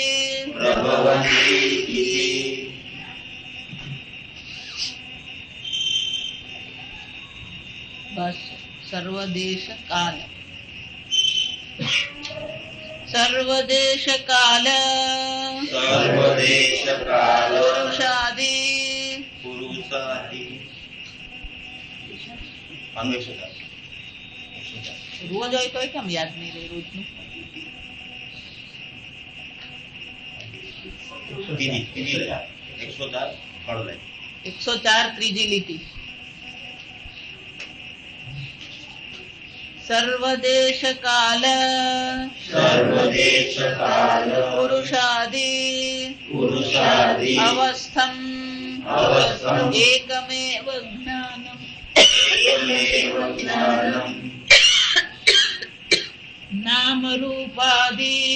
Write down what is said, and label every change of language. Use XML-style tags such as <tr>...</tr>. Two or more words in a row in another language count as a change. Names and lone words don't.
<gu>बस</gu> <sa>सर्वदेश काल पुरुषादि</sa> <gu>रोज હોય તો કેમ યાદ નહીં રહે રોજનું? 104 ત્રીજી લીટી.</gu> <sa>सर्वदेश काल पुरुषादि अवस्थम् एकमेव ज्ञानम् नाम रूपादि</sa>